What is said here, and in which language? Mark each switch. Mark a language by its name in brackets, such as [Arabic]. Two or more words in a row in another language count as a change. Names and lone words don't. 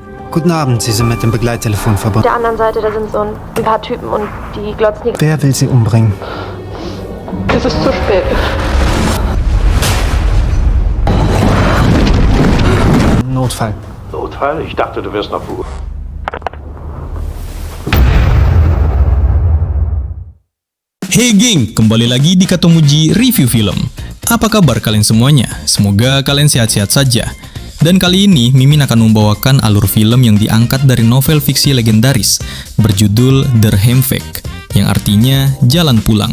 [German] Guten Abend, Sie sind mit dem Begleittelefon Auf verbunden. der anderen Seite, da sind so ein paar Typen und die glotzen die... Wer will Sie umbringen? Es ist zu spät. Notfall. Notfall? Ich dachte, du wirst noch Ruhe. [Indonesian] Hey geng, kembali lagi di Katomuji Review Film. Apa kabar kalian semuanya? Semoga kalian sehat-sehat saja. Dan kali ini Mimin akan membawakan alur film yang diangkat dari novel fiksi legendaris berjudul Der Heimweg, yang artinya Jalan Pulang.